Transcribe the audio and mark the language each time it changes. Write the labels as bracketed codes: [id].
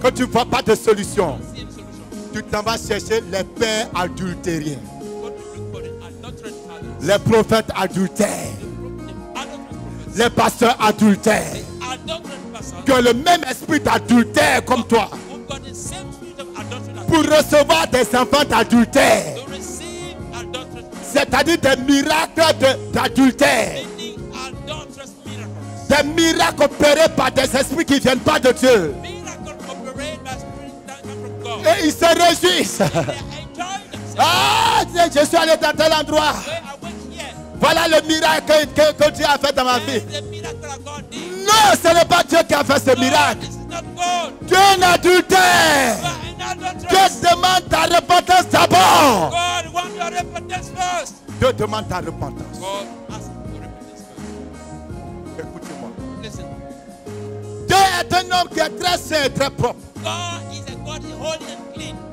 [fr] quand tu ne vois pas de solution, [en] see a solution. [fr] tu t'en vas chercher les pères adultériens, [en] Go to look for the adulterous fathers. [fr] les prophètes adultères, [en] The adulterous prophets. [fr] les pasteurs adultères, [en] Adulterous persons [fr] qui ont le même esprit d'adultère comme toi, [en] who got the same spirit of adultery as [fr] pour recevoir des enfants d'adultère, [en] to receive adulterous, [fr] c'est-à-dire des miracles d'adultère, [en] meaning adulterous miracles. [fr] des miracles opérés par des esprits qui ne viennent pas de Dieu. [en] Miracles operated by spirit that come from God. [fr] Et ils se réjouissent. [en] They are enjoying themselves. [fr] Ah, je suis allé dans tel endroit. [en] Where I went here, [fr] Voilà le miracle que Dieu a fait dans ma vie. [en] this is the miracle that God did. [fr] Non, ce n'est pas Dieu qui a fait ce [en] No, [fr] miracle. [en] this is not God. [fr] Dieu est un adultère. [en] You are an [fr] Dieu [en] adulteress. [fr] demande ta repentance d'abord. [en] God wants your repentance first. [fr] Dieu demande ta repentance. [en] God asks for repentance first. [fr] Écoutez-moi. [en] Listen, [fr] Dieu est un homme qui est très saint et très propre. [en] God is a God holy and clean.